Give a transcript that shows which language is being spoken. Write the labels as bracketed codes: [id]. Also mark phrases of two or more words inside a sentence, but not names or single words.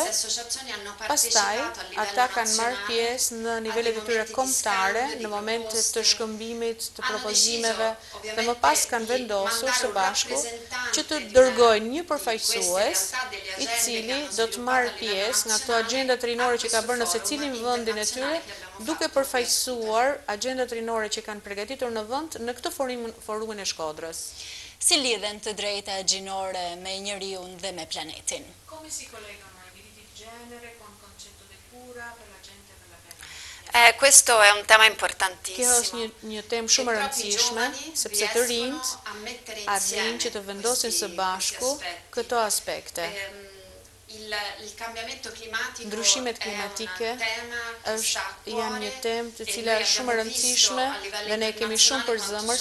[sq] Pastaj ata kanë marrë pjesë në nivelet e tyre kombëtare në momente të shkëmbimit të propozimeve dhe më pas kanë vendosur së bashku që të dërgojnë një përfaqësues i cili do të marrë pjesë nga ato agjendat rinore që ka bërë në secilin vendin e tyre, duke përfaqësuar agjendat rinore që kanë përgatitur në vend në këtë forumin e Shkodrës. Si lidhen të drejta gjinore me njeriun dhe me planetin? [it] Come si collegano i diritti di genere con il concetto di cura per la gente e per la pianeta? Questo è un tema importantissimo. [sq] Kjo është një temë shumë e rëndësishme, sepse të rinjt arrin që të vendosin së bashku këto aspekte. Ndryshimet klimatike janë një temë të cila është shumë e rëndësishme dhe ne kemi shumë për zëmër